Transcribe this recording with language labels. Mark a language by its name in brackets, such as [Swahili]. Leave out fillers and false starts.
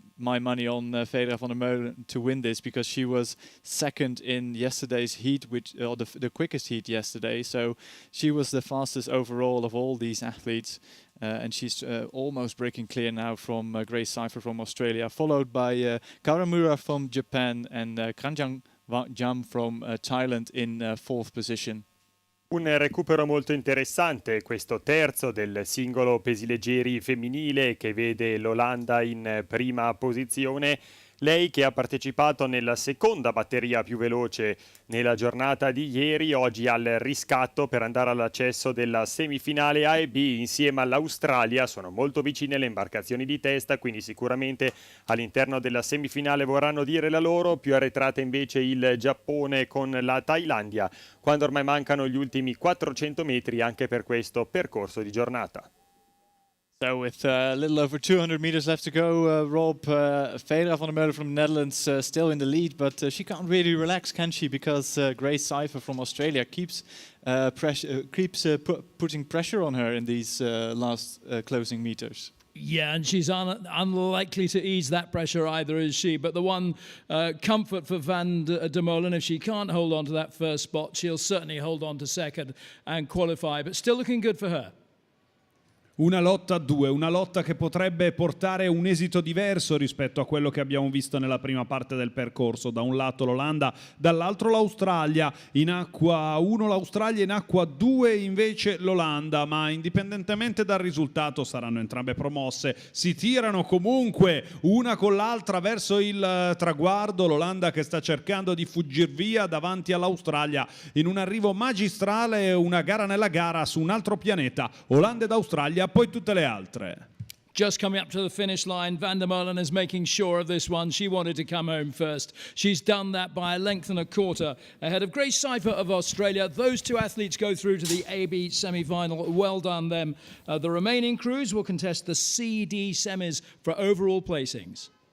[English] my money on Federa van der Molen to win this, because she was second in yesterday's heat, or the quickest heat yesterday, so she was the fastest overall of all these athletes. And she's almost breaking clear now from Grace Cypher from Australia, followed by Kawamura from Japan and Kranjang Jam from Thailand in fourth position. [Italian] Un recupero molto interessante, questo terzo del singolo pesileggeri femminile, che vede l'Olanda in prima posizione. Lei che ha partecipato nella seconda batteria più veloce nella giornata di ieri, oggi al riscatto per andare all'accesso della semifinale A e B insieme all'Australia. Sono molto vicine le imbarcazioni di testa, quindi sicuramente all'interno della semifinale vorranno dire la loro. Più arretrata invece il Giappone con la Thailandia, quando ormai mancano gli ultimi 400 metri anche per questo percorso di giornata. [English] So with a little over 200 meters left to go, Rob, Federa van der Molen from the Netherlands still in the lead, but she can't really relax, can she? Because Grace Cypher from Australia keeps putting pressure on her in these last closing meters. Yeah, and she's unlikely to ease that pressure either, is she? But the one comfort for Van der Molen, if she can't hold on to that first spot, she'll certainly hold on to second and qualify, but still looking good for her. [Italian] Una lotta a due, una lotta che potrebbe portare un esito diverso rispetto a quello che abbiamo visto nella prima parte del percorso. Da un lato l'Olanda, dall'altro l'Australia. In acqua 1 l'Australia, in acqua 2 invece l'Olanda, ma indipendentemente dal risultato saranno entrambe promosse. Si tirano comunque una con l'altra verso il traguardo. L'Olanda che sta cercando di fuggir via davanti all'Australia in un arrivo magistrale, una gara nella gara su un altro pianeta. Olanda ed Australia, poi tutte le altre. [English] Just coming up to the finish line, Van der Molen is making sure of this one. She wanted to come home first. She's done that by a length and a quarter ahead of Grace Cypher of Australia. Those two athletes go through to the AB semi-final. Well done them. The remaining crews will contest the CD semis for overall placings.